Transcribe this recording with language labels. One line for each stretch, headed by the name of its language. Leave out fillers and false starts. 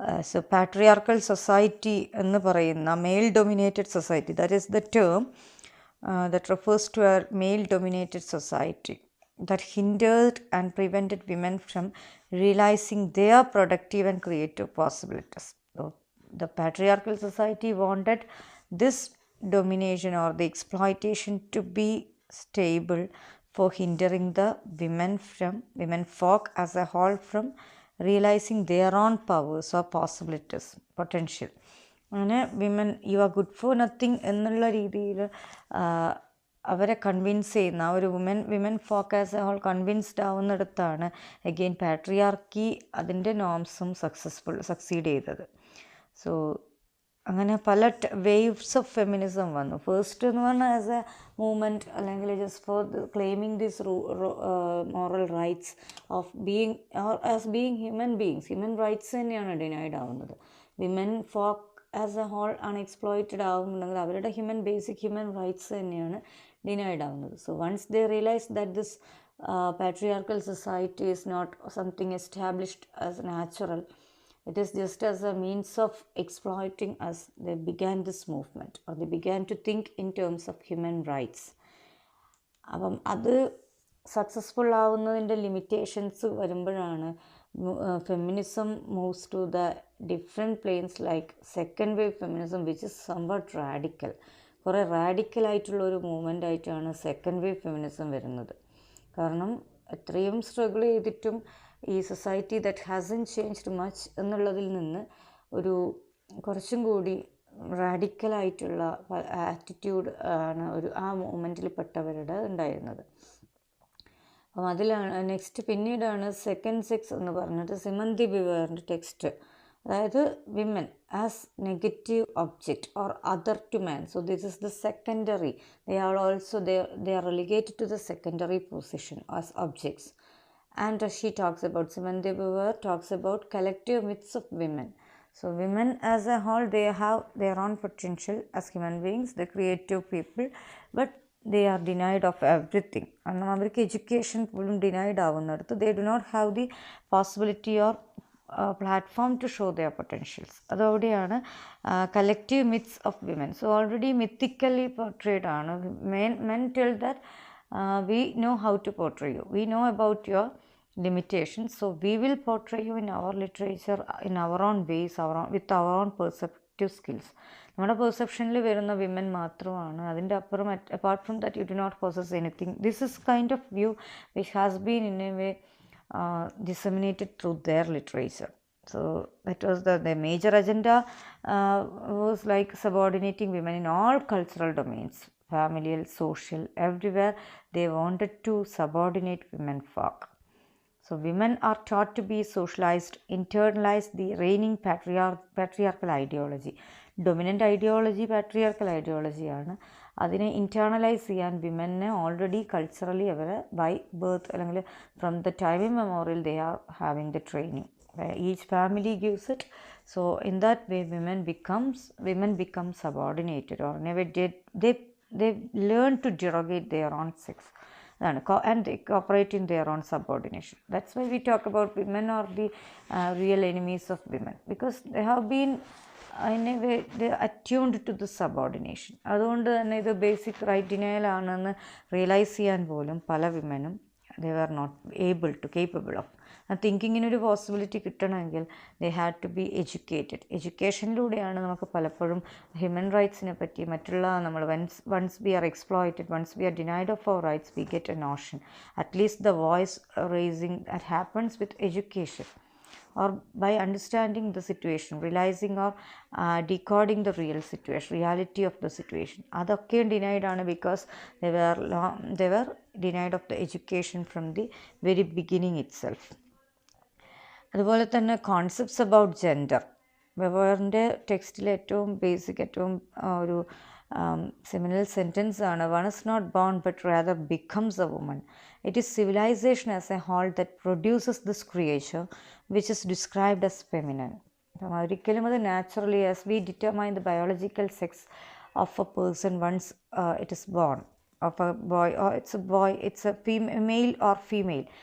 English: so patriarchal society
Malayalam: എന്ന് പറയുന്ന
English: Male dominated society, that is the term that refers to a male dominated society that hindered and prevented women from realizing their productive and creative possibilities. So, the patriarchal society wanted this domination or the exploitation to be stable for hindering the women folk as a whole from realizing their own powers or possibilities, potential.
Malayalam: അങ്ങനെ
English: women you are good for nothing
Malayalam: എന്നുള്ള രീതിയിൽ അവരെ convince ചെയ്യുന്ന ഒരു
English: women folk as a whole convinced
Malayalam: ആവുന്നിടത്താണ് again patriarchy അതിൻ്റെ നോംസും succeed ചെയ്തത്. So അങ്ങനെ പല
English: waves of feminism
Malayalam: വന്നു. ഫസ്റ്റ് എന്ന് പറഞ്ഞാൽ
English: as a movement
Malayalam: അല്ലെങ്കിൽ
English: just for claiming this moral rights of being as being human beings,
Malayalam: human rights തന്നെയാണ് denied ആവുന്നത്.
English: women folk as a whole
Malayalam: അൺഎക്സ്പ്ലോയിറ്റഡ് ആവുന്നുണ്ടെങ്കിൽ അവരുടെ ബേസിക് ഹ്യൂമൻ റൈറ്റ്സ് തന്നെയാണ് denied ആവുന്നത്.
English: So once they realize that this patriarchal society is not something established as natural, it is just as a means of exploiting us, they began this movement or they began to think in terms of human rights.
Malayalam: അപ്പം അത് successful ആവുന്നതിൻ്റെ limitations വരുമ്പോഴാണ്
English: Feminism moves to the different planes like second wave feminism which is somewhat radical.
Malayalam: കുറേ റാഡിക്കലായിട്ടുള്ളൊരു movement ആയിട്ടാണ് second wave feminism വരുന്നത്. കാരണം എത്രയും struggle ചെയ്തിട്ടും ഈ society
English: that hasn't changed much
Malayalam: എന്നുള്ളതിൽ നിന്ന് ഒരു കുറച്ചും കൂടി റാഡിക്കലായിട്ടുള്ള ആറ്റിറ്റ്യൂഡ് ആണ് ആ മൂവ്മെൻറ്റിൽ പെട്ടവരുടെ ഉണ്ടായിരുന്നത്. അപ്പം അതിലാണ് നെക്സ്റ്റ് പിന്നീടാണ് സെക്കൻഡ് സെക്സ് എന്ന് പറഞ്ഞിട്ട് സിമൺ ദി ബിവേറിൻ്റെ ടെക്സ്റ്റ്, അതായത്
English: Women as negative object or other to man. So this is the secondary, they are relegated to the secondary position as objects. And she talks about, Simone de Beauvoir talks about collective myths of women. So women as a whole, they have their own potential as human beings, the creative people, but they are denied of everything.
Malayalam: കാരണം അവർക്ക് education പോലും denied ആവുന്നിടത്ത്
English: they do not have the possibility or platform to show their potentials.
Malayalam: അതോടെയാണ്
English: Collective myths of women. So already mythically portrayed
Malayalam: ആണ്.
English: Men tell that we know how to portray you, we know about your limitations, so we will portray you in our literature in our own ways, with our own perceptive skills.
Malayalam: നമ്മുടെ പെർസെപ്ഷനിൽ വരുന്ന women മാത്രമാണ്, അതിൻ്റെ അപ്പുറം
English: Apart from that you do not possess anything. This is kind of view which has been in a way disseminated through their literature. So that was the major agenda was like subordinating women in all cultural domains, familial, social, everywhere they wanted to subordinate women folk. So women are taught to be socialized, internalize the reigning patriarchal ideology.
Malayalam: Dominant ideology patriarchal ഐഡിയോളജിയാണ്. അതിനെ internalise ചെയ്യാൻ വിമനെ already culturally our by birth അല്ലെങ്കിൽ
English: From the time memorial they are having the training. Each family gives it. So in that way women become subordinated, or never did they learn to derogate their own sex and they cooperate in their own subordination. That's why we talk about women are the real enemies of women, because they have been in a way they attuned to the subordination.
Malayalam: അതുകൊണ്ട് തന്നെ ഇത് basic right denial ആണെന്ന് realise ചെയ്യാൻ പോലും പല വിമനും
English: they were not capable of.
Malayalam: തിങ്കിങ്ങിനൊരു possibility കിട്ടണമെങ്കിൽ
English: They had to be educated.
Malayalam: എഡ്യൂക്കേഷനിലൂടെയാണ് നമുക്ക് പലപ്പോഴും ഹ്യൂമൻ റൈറ്റ്സിനെ പറ്റി മറ്റുള്ള നമ്മൾ
English: Once we are exploited, once we are denied of our rights, we get a notion. At least the voice raising that happens with education, or by understanding the situation, realizing or decoding the reality of the situation.
Malayalam: അതൊക്കെ denied ആണ്
English: because they were denied of the education from the very beginning itself.
Malayalam: അതുപോലെ തന്നെ concepts about gender, വെബറിൻ്റെ ടെക്സ്റ്റിലെ ഏറ്റവും basic ഏറ്റവും ഒരു seminal sentence ആണ്,
English: one is not born but rather becomes a woman. It is civilization as a whole that produces this creature which is described as feminine.
Malayalam: ഒരിക്കലും അത് naturally,
English: as we determine the biological sex of a person once it is born, of a boy, or it's a boy, it's a male or female.